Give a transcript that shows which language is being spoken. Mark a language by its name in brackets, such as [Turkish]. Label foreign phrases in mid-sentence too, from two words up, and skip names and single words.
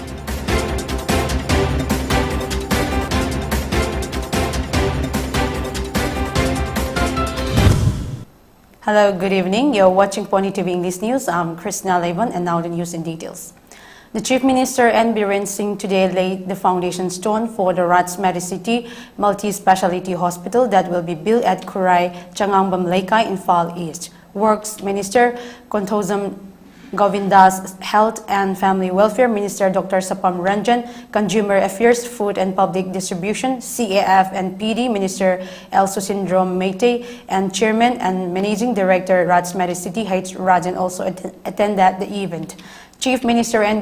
[English] Hello, good evening. You're watching PONYTV English News. I'm CHRISTINA LEIVON, and now the news in details. The Chief Minister N. Biren Singh today laid the foundation stone for the Rats Medicity Multi-Speciality Hospital that will be built at Kurai, Chengangbam, Lekai, Infal East. Works Minister Konthozam Govindas, Health and Family Welfare Minister Dr. Sapam Ranjan, Consumer Affairs, Food and Public Distribution, CAF and PD Minister El Susindrom Meite, and Chairman and Managing Director Rats Medicity H. Rajan also attended the event. Chief Minister N.